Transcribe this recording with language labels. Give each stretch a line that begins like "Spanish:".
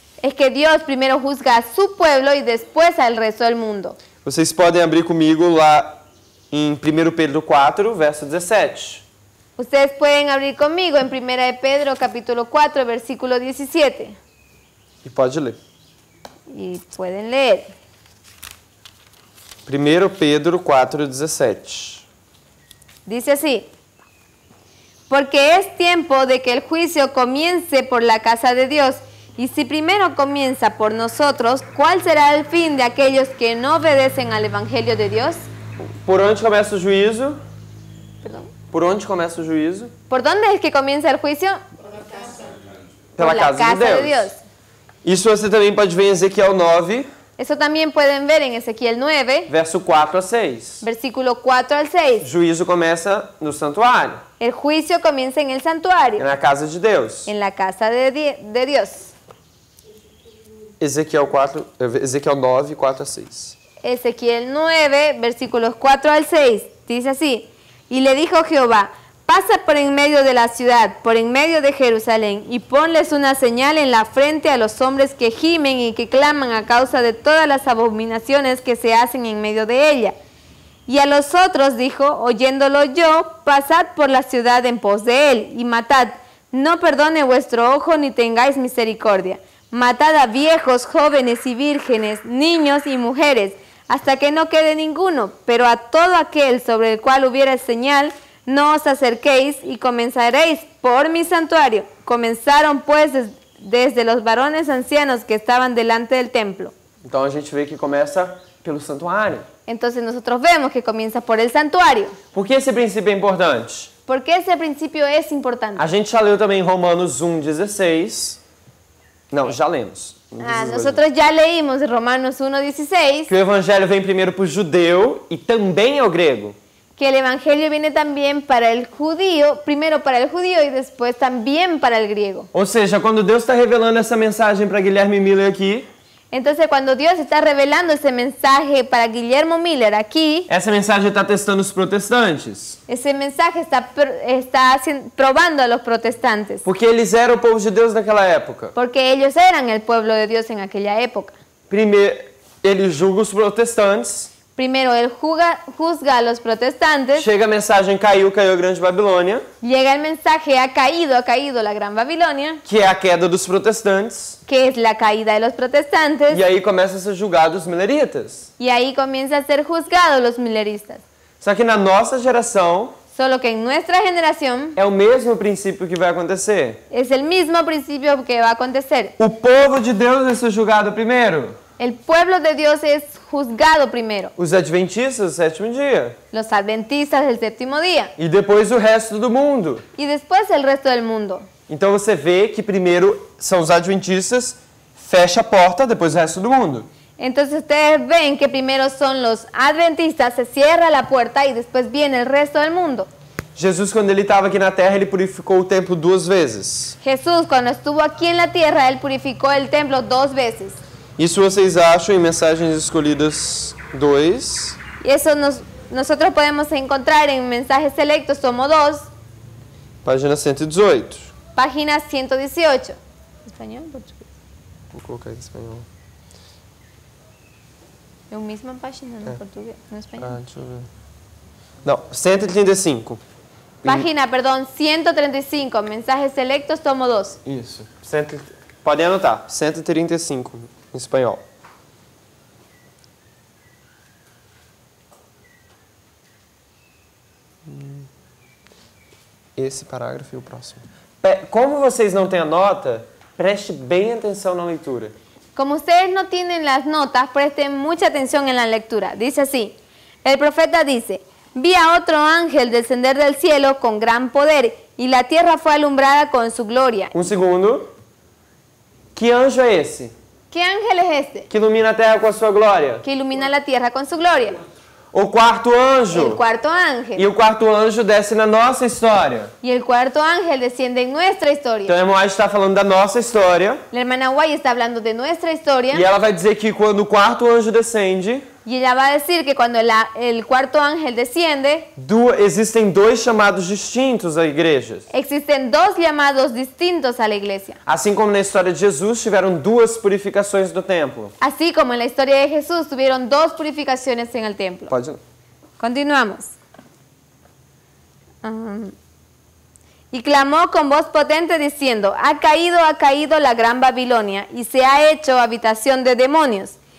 Spanish: es que Dios primero juzga a su pueblo y después al resto del mundo.
Portuguese: Vocês podem abrir comigo lá em 1 Pedro 4, verso 17.
Spanish: Ustedes pueden abrir conmigo en 1 de Pedro capítulo 4 versículo 17
Portuguese: E pode ler.
Spanish: y pueden leer.
Portuguese: 1 Pedro 4, 17.
Spanish: Dice así: porque es tiempo de que el juicio comience por la casa de Dios, y si primero comienza por nosotros, ¿cuál será el fin de aquellos que no obedecen al Evangelio de Dios?
Portuguese: Por onde começa o juízo?
Spanish: Perdón.
Portuguese: Por onde começa o juízo?
Spanish: ¿Por dónde es que comienza el juicio?
Portuguese: Pela
Spanish: Por la casa
Portuguese: de
Spanish: de
Portuguese: Deus.
Spanish: Dios.
Portuguese: Isso você também pode ver em Ezequiel 9,
Spanish: Eso también pueden ver en Ezequiel 9,
Portuguese: verso 4 a 6.
Spanish: versículo 4 al 6.
Portuguese: Juízo começa no santuário,
Spanish: El juicio comienza en el santuario,
Portuguese: na casa de Deus.
Spanish: en la casa de Dios.
Portuguese: Ezequiel 9, 4 a 6.
Spanish: Ezequiel 9, versículos 4 al 6, dice así: y le dijo Jehová, pasa por en medio de la ciudad, por en medio de Jerusalén, y ponles una señal en la frente a los hombres que gimen y que claman a causa de todas las abominaciones que se hacen en medio de ella. Y a los otros dijo, oyéndolo yo, pasad por la ciudad en pos de él, y matad, no perdone vuestro ojo ni tengáis misericordia. Matad a viejos, jóvenes y vírgenes, niños y mujeres, hasta que no quede ninguno, pero a todo aquel sobre el cual hubiera señal, no os acerquéis y comenzaréis por mi santuario. Comenzaron pues desde los varones ancianos que estaban delante del templo.
Portuguese: Então a gente vê que começa pelo santuário.
Spanish: Entonces nosotros vemos que comienza por el santuario.
Portuguese: Por que esse princípio é importante?
Spanish: ¿Por qué ese principio es importante?
Portuguese: A gente já leu também Romanos 1,16. Não, já lemos.
Spanish: Nosotros ya leímos Romanos 1:16
Portuguese: Que o evangelho vem primeiro para o judeu e também ao grego.
Spanish: que el evangelio viene también para el judío, primero para el judío y después también para el griego.
Portuguese: Ou seja, quando Deus está revelando essa mensagem para Guilherme Miller aqui,
Spanish: Entonces, cuando Dios está revelando ese mensaje para Guillermo Miller aquí,
Portuguese: essa mensagem está testando os protestantes.
Spanish: ese mensaje está probando a los protestantes,
Portuguese: Porque eles eram o povo de Deus naquela época.
Spanish: porque ellos eran el pueblo de Dios en aquella época.
Portuguese: Primeiro, ele julga os protestantes.
Spanish: Primero, él juzga a los protestantes.
Portuguese: Chega a mensagem, caiu a grande Babilônia,
Spanish: Llega el mensaje, ha caído la gran Babilonia,
Portuguese: que é a queda dos protestantes.
Spanish: que es la caída de los protestantes.
Portuguese: E aí começa a ser julgado os mileritas.
Spanish: Y ahí comienza a ser juzgados los mileristas.
Portuguese: Só que na nossa geração,
Spanish: Solo que en nuestra generación
Portuguese: é o mesmo princípio que vai acontecer.
Spanish: es el mismo principio que va a acontecer.
Portuguese: O povo de Deus vai ser julgado primeiro.
Spanish: El pueblo de Dios es juzgado primero.
Portuguese: Os adventistas do sétimo dia.
Spanish: Los adventistas del séptimo día.
Portuguese: E depois o resto do mundo.
Spanish: Y después el resto del mundo.
Portuguese: Então você vê que primeiro são os adventistas, fecha a porta, depois o resto do mundo.
Spanish: Entonces ustedes ven que primero son los adventistas, se cierra la puerta y después viene el resto del mundo.
Portuguese: Jesus, quando ele estava aqui na terra, ele purificou o templo 2 vezes.
Spanish: Jesús, cuando estuvo aquí en la tierra, Él purificó el templo 2 veces.
Portuguese: Isso vocês acham em Mensagens Escolhidas 2.
Spanish: Y eso nosotros podemos encontrar en Mensajes Selectos, tomo 2,
Portuguese: Página 118.
Spanish: página 118. ¿Español? Portugués.
Portuguese: Vou colocar em espanhol.
Spanish: Es la misma página, no portugués, no español.
Portuguese: Deixa eu ver. Não, 135.
Spanish: Página, perdón, 135, Mensajes Selectos, tomo 2.
Portuguese: Isso. Podem anotar. 135 em espanhol. Esse parágrafo e o próximo. Como vocês não têm a nota, preste bem atenção na leitura.
Spanish: Como ustedes no tienen las notas, presten mucha atención en la lectura. Dice así, el profeta dice, vi a otro ángel descender del cielo con gran poder, y la tierra fue alumbrada con su gloria.
Portuguese: Segundo. Que anjo é esse?
Spanish: ¿Qué ángel es este?
Portuguese: Que ilumina a terra com a sua glória.
Spanish: Que ilumina la tierra con su gloria.
Portuguese: O quarto anjo.
Spanish: El cuarto ángel.
Portuguese: E o quarto anjo desce na nossa história.
Spanish: Y el cuarto ángel desciende en nuestra historia.
Portuguese: Então a irmã está falando da nossa história.
Spanish: La hermana Guay está hablando de nuestra historia.
Portuguese: E ela vai dizer que quando o quarto anjo descende,
Spanish: Y ella va a decir que cuando el cuarto ángel desciende,
Portuguese: existem 2 chamados distintos a igrejas.
Spanish: existen 2 llamados distintos a la iglesia.
Portuguese: Assim como na história de Jesus tiveram 2 purificações do templo.
Spanish: Así como en la historia de Jesús tuvieron 2 purificaciones en el templo.
Portuguese: Pode.
Spanish: Continuamos. Y clamó con voz potente diciendo, ha caído la gran Babilonia y se ha hecho habitación de demonios.